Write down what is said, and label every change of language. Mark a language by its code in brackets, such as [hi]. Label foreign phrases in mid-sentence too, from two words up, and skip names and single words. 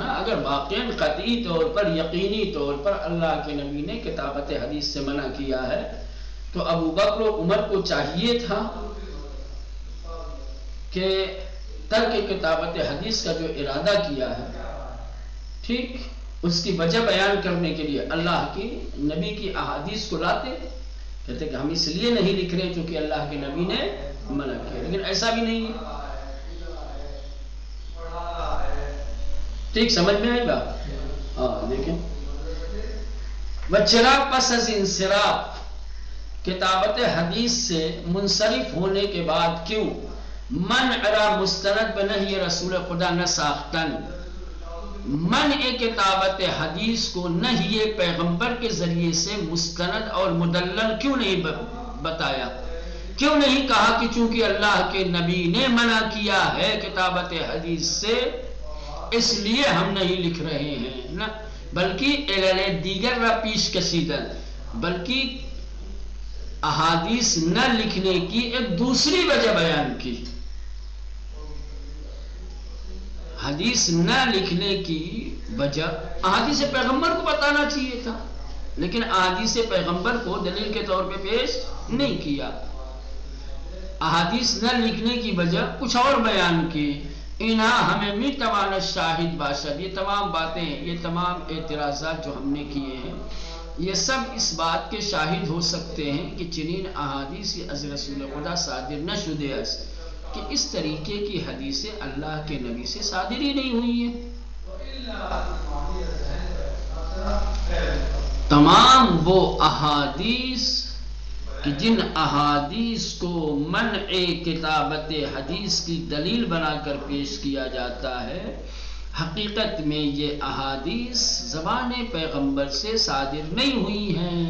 [ur] اگر واقعاً قطعی طور پر، یقینی طور پر اللہ کے نبی نے کتابت حدیث سے منع کیا ہے تو ابو بکر و عمر کو چاہیے تھا کہ ترک کتابت حدیث کا جو ارادہ کیا ہے، ٹھیک، اس کی وجہ بیان کرنے کے لیے اللہ کی نبی کی احادیث کو لاتے، کہتے کہ ہم اس لیے نہیں لکھ رہے چونکہ اللہ کے نبی نے منع کیا، لیکن ایسا بھی نہیں ہے۔ ٹھیک، سمجھ میں آئی بات؟ ہاں، دیکھیں، [fa] بچرا پس از انصراف، [ur] کتابت حدیث سے منصرف ہونے کے بعد کیوں [fa] منع را مستند بنہی رسول خدا نہ ساختن، [ur] منع کتابت حدیث کو نہی پیغمبر کے ذریعے سے مستند اور مدلل کیوں نہیں بتایا؟ کیوں نہیں کہا کہ چونکہ اللہ کے نبی نے منع کیا ہے کتابت حدیث سے اس لیے ہم نہیں لکھ رہے ہیں، نہ [fa] بلکہ علل دیگر را پیش کشیدن، [ur] بلکہ احادیث نہ لکھنے کی ایک دوسری وجہ بیان کی۔ حدیث نہ لکھنے کی وجہ احادیث پیغمبر کو بتانا چاہیے تھا، لیکن احادیث پیغمبر کو دلیل کے طور پہ پیش نہیں کیا۔ احادیث نہ لکھنے کی وجہ کچھ اور بیان کی۔ [fa] انہا ہمیں می توانا شاہد باشد، [ur] یہ تمام باتیں، یہ تمام اعتراضات جو ہم نے کیے ہیں، یہ سب اس بات کے شاہد ہو سکتے ہیں کہ [fa] چنین احادیث از رسول خدا صادر نہ شدے اس، [ur] کہ اس طریقے کی حدیثیں اللہ کے نبی سے صادر ہی نہیں ہوئی ہیں۔ تمام وہ احادیث کہ جن احادیث کو منع کتابت حدیث کی دلیل بنا کر پیش کیا جاتا ہے، حقیقت میں یہ احادیث زبان پیغمبر سے صادر نہیں ہوئی ہیں۔